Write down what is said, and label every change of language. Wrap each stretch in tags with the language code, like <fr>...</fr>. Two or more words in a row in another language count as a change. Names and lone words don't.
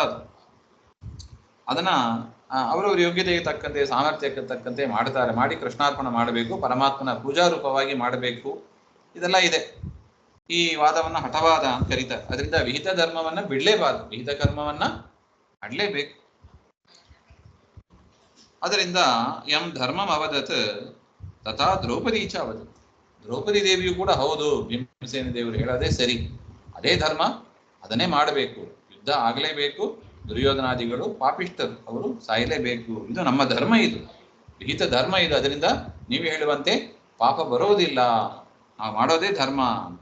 <kn>ಅದು ಅದನ್ನ ಅವರವ್ರ ಯೋಗ್ಯತೆಗೆ ತಕ್ಕಂತೆ ಸಾಮರ್ಥ್ಯಕ್ಕೆ ತಕ್ಕಂತೆ ಮಾಡ್ತಾರೆ. ಮಾಡಿ ಕೃಷ್ಣಾರ್ಪಣ ಮಾಡಬೇಕು, ಪರಮಾತ್ಮನ ಪೂಜಾರೂಪವಾಗಿ ಮಾಡಬೇಕು, ಇದೆಲ್ಲ ಇದೆ. ಈ ವಾದವನ್ನ ಹಠವಾದ ಅಂತ ಕರೀತಾರೆ. ಅದರಿಂದ ವಿಹಿತ ಧರ್ಮವನ್ನ ಬಿಡ್ಲೇಬಾರದು, ವಿಹಿತ ಕರ್ಮವನ್ನ ಮಾಡಲೇಬೇಕು.</kn> <sa>ಅದರಿಂದ ಯಂ ಧರ್ಮಂ ಅವದತ್ ತಥಾ ದ್ರೌಪದಿ ಚ ಅವದತ್.</sa> <kn>ದ್ರೌಪದಿ ದೇವಿಯು ಕೂಡ ಹೌದು, ಭೀಮಸೇನ ದೇವರು ಹೇಳೋದೇ ಸರಿ, ಅದೇ ಧರ್ಮ, ಅದನ್ನೇ ಮಾಡಬೇಕು, ಯುದ್ಧ ಆಗಲೇಬೇಕು, ದುರ್ಯೋಧನಾದಿಗಳು ಪಾಪಿಷ್ಠರು, ಅವರು ಸಾಯಲೇಬೇಕು, ಇದು ನಮ್ಮ ಧರ್ಮ, ಇದು ವಿಹಿತ ಧರ್ಮ ಇದು. ಅದರಿಂದ ನೀವು ಹೇಳುವಂತೆ ಪಾಪ ಬರೋದಿಲ್ಲ, ನಾವು ಮಾಡೋದೇ ಧರ್ಮ ಅಂತ.</kn>